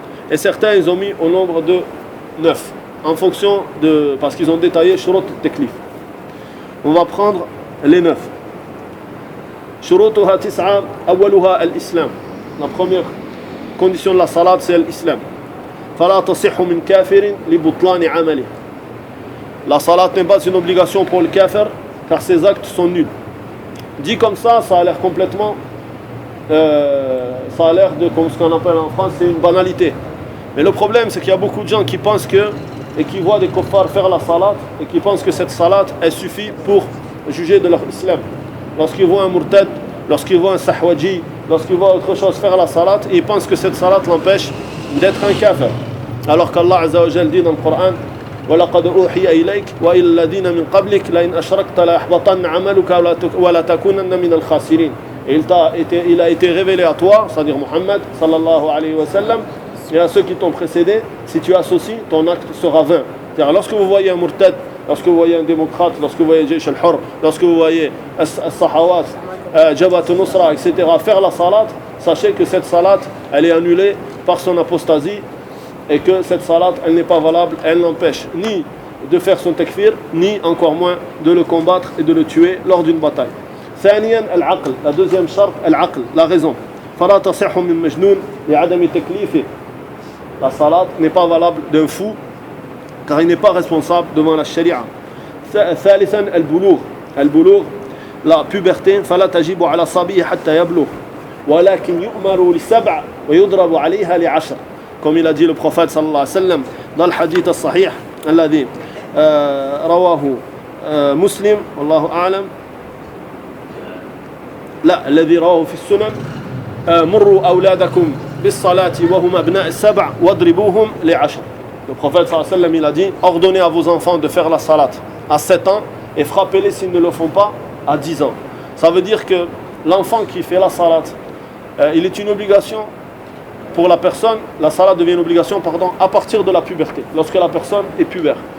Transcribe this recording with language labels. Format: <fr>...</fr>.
<fr>Et certains ils ont mis au nombre de 9 en fonction de, parce qu'ils ont détaillé shurut al-taklif. On va prendre les 9.</fr> <ar>Shurutuha tis'a, awwaluha al-islam.</ar> <fr>La première condition de la salat c'est l'islam.</fr> <ar>فلا تصح من كافر لبطلان عمله.</ar> <fr>La salat n'est pas une obligation pour le kafir car ses actes sont nuls. Dit comme ça, ça a l'air complètement ça a l'air de, comme ce qu'on appelle en France, c'est une banalité. Mais le problème c'est qu'il y a beaucoup de gens qui pensent que, et qui voient des kuffars faire la salat et qui pensent que cette salat elle suffit pour juger de leur islam. Lorsqu'ils voient un murtad, lorsqu'ils voient un sahwaji, lorsqu'ils voient autre chose faire la salat, ils pensent que cette salat l'empêche d'être un kafir. Alors qu'Allah Azza wa Jal dit dans le Coran</fr> <ar>وَلَقَدْ أُوحِيَ إِلَيْكَ وَإِلَّا الَّذِينَ مِنْ قَبْلِكَ لَئِنْ أَشْرَكْتَ لَيَحْبَطَنَّ عَمَلُكَ وَلَتَكُونَنَّ مِنَ الْخَاسِرِينَ.</ar> <fr>et il a été révélé à toi, c'est-à-dire Muhammad sallallahu alayhi wa sallam, et à ceux qui t'ont précédé, si tu associes, ton acte sera vain. C'est-à-dire lorsque vous voyez un murtad, lorsque vous voyez un démocrate, lorsque vous voyez Jaysh al-Hur, lorsque vous voyez As-Sahawat, Jabhat al-Nusra, etc., faire la salat, sachez que cette salat, elle est annulée par son apostasie et que cette salat, elle n'est pas valable, elle n'empêche ni de faire son takfir, ni encore moins de le combattre et de le tuer lors d'une bataille.</fr> <ar>ثانيا العقل,</ar> <fr>la deuxième charte,</fr> <ar>العقل,</ar> <fr>la raison.</fr> <ar>فلا تصح من مجنون لعدم تكليفه.</ar> <fr>La salat n'est pas valable d'un fou car il n'est pas responsable devant la sharia.</fr> <ar>ثالثا البلوغ, البلوغ,</ar> <fr>la puberté.</fr> <ar>فلا تجب على الصبي حتى يبلغ ولكن يؤمر لسبع ويضرب عليها لعشر.</ar> <fr>Comme il a dit le prophète sallallahu alayhi wa sallam dans le hadith al-sahih</fr> <ar>الذي رواه مسلم والله أعلم لا الذي رواه في السنن مروا أولادكم بالصلاة وهم أبناء السبع واضربوهم لعشر.</ar> <fr>Le prophète sallallahu alayhi wa sallam il a dit ordonnez à vos enfants de faire la salat à 7 ans et frappez-les s'ils ne le font pas à 10 ans. Ça veut dire que l'enfant qui fait la salat il est une obligation pour la personne, la salat devient une obligation à partir de la puberté, lorsque la personne est pubère.</fr>